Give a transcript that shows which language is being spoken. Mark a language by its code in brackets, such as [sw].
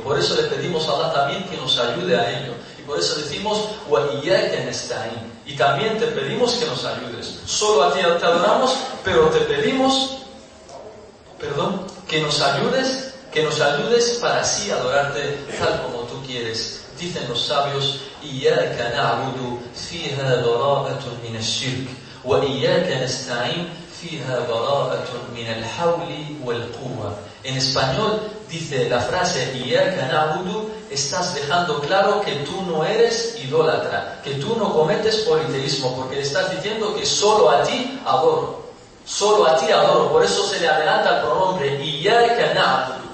[es] Por eso le pedimos a Allah también que nos ayude a ello. Y por eso decimos, [ar] وَإِيَّاكَ نَسْتَعِينُ. [es] Y también te pedimos que nos ayudes. Solo a ti te adoramos, pero te pedimos, perdón, que nos ayudes. Que nos ayudes para así adorarte tal como tú quieres. Dicen los sabios, [ar] إِيَّاكَ نَعْبُدُ فِيهَا بَرَاءَةٌ مِنَ الشِّرْكِ وَإِيَّاكَ نَسْتَعِينُ فِيهَا بَرَاءَةٌ مِنَ الْحَوْلِ وَالْقُوَّةِ. [es] En español dice la frase [ar] إِيَّاكَ نَعْبُدُ, [es] estás dejando claro que tú no eres idólatra, que tú no cometes politeísmo, porque le estás diciendo que solo a ti adoro. Solo a ti adoro, por eso se le adelanta el pronombre [ar] إِيَّاكَ نَعْبُدُ.